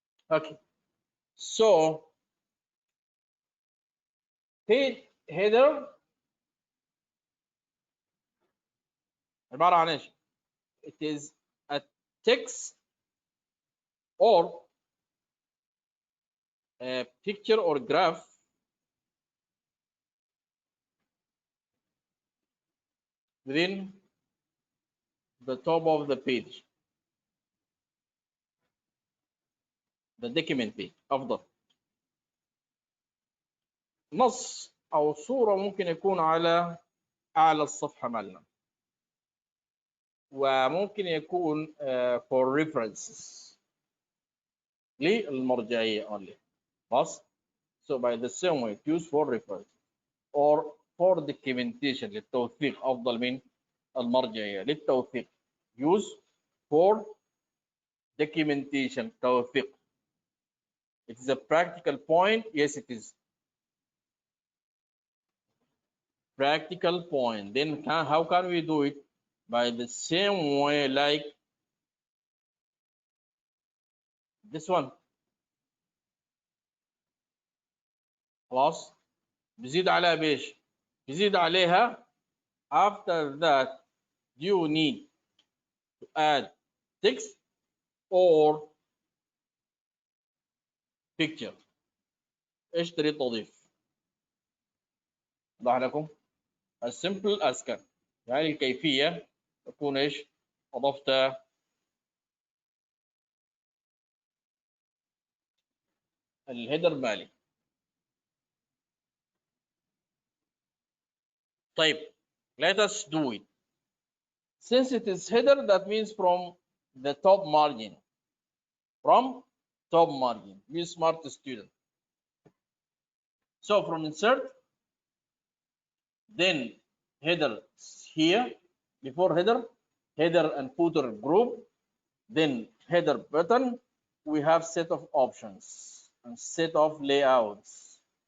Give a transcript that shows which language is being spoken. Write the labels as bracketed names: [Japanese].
[English] Okay, so page header [Arabic] عبارة عن ايش؟ [English] It is a text or a picture or graph within the top of the page. the document page [Arabic] أفضل. نص أو صورة ممكن يكون على أعلى الصفحة مالنا، وممكن يكون [English] for references [Arabic] للمرجعية [English] only. [Arabic] خلاص. [English] So by the same way use for reference or for documentation [Arabic] للتوثيق أفضل من المرجعية. للتوثيق [English] use for documentation [Arabic] توثيق. [English] It is a practical point. Yes, it is practical point. Then how can we do it? By the same way like this one. [Arabic] خلاص. بزيد عليها بيش؟ بزيد عليها [English] after that you need to add text or picture. [Arabic] ايش تريد تضيف؟ واضح لكم؟ [English] as simple as can. [Arabic] يعني الكيفية تكون ايش؟ اضفت الهيدر مالي. طيب [English] let us do it. Since it is header, that means from the top margin. From top margin. Be smart student. So from insert, then header here, before header, header and footer group, then header button, we have set of options and set of layouts.